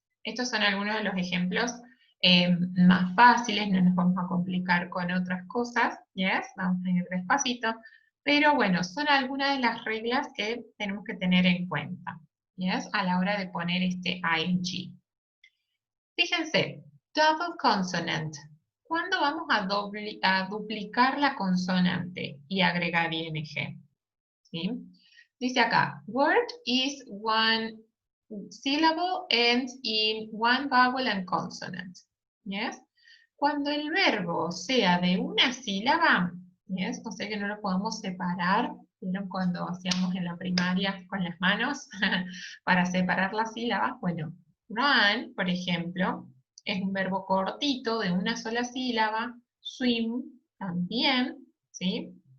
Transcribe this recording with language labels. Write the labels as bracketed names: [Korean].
[Spanish] Estos son algunos de los ejemplos más fáciles, no nos vamos a complicar con otras cosas, yes, vamos a ir despacito, pero bueno, son algunas de las reglas que tenemos que tener en cuenta, yes, a la hora de poner este ing. Fíjense, [English] double consonant. [Spanish] ¿Cuándo vamos a duplicar la consonante y agregar ing? ¿Sí? Dice acá, [English] word is one syllable ends in one vowel and consonant. Yes? [Spanish] Cuando el verbo sea de una sílaba, yes, o sea que no lo podemos separar, ¿vieron cuando hacíamos en la primaria con las manos para separar las sílabas? Bueno, run, por ejemplo, es un verbo cortito de una sola sílaba, swim también, ¿sí?